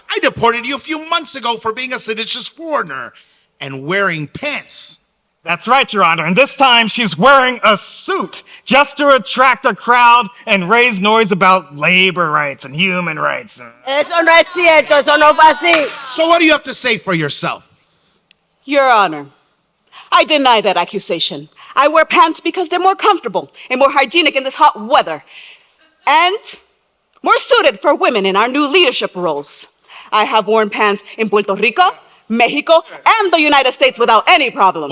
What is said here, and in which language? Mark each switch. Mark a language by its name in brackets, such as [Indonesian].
[English] I deported you a few months ago for being a seditious foreigner and wearing pants. That's right, Your Honor. And this time she's wearing a suit just to attract a crowd and raise noise about labor rights and human rights. [Spanish] Eso no es cierto, eso no fue así. [English] So what do you have to say for yourself? Your Honor, I deny that accusation. I wear pants because they're more comfortable and more hygienic in this hot weather, and more suited for women in our new leadership roles. I have worn pants in Puerto Rico, Mexico, and the United States without any problem.